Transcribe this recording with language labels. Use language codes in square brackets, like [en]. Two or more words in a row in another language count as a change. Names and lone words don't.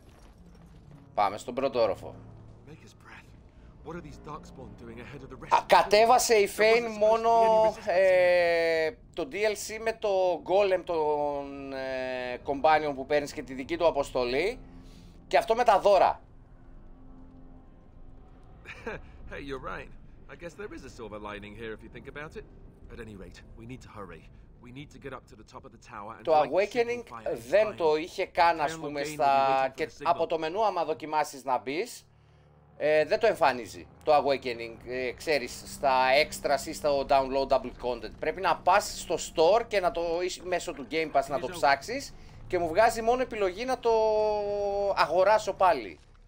[el] Πάμε στον πρώτο όροφο. Κατέβασε η Φέιν μόνο το DLC με το Golem των Companion που παίρνεις και τη δική του αποστολή, και αυτό με τα δώρα. [en] Hey, you're right. I guess there is a silver lining here if you think about it. At any rate, we need to hurry. We need to get up to the top of the tower and [el] το Awakening δεν το είχε καν, ας πούμε, και από το μενού άμα δοκιμάσεις να μπεις, δεν το εμφανίζει το Awakening, ξέρεις, στα extras ή στο [en] downloadable content. [el] Πρέπει να πας στο store και να το μέσω του Game Pass να το ψάξεις και μου βγάζει μόνο επιλογή να το αγοράσω πάλι.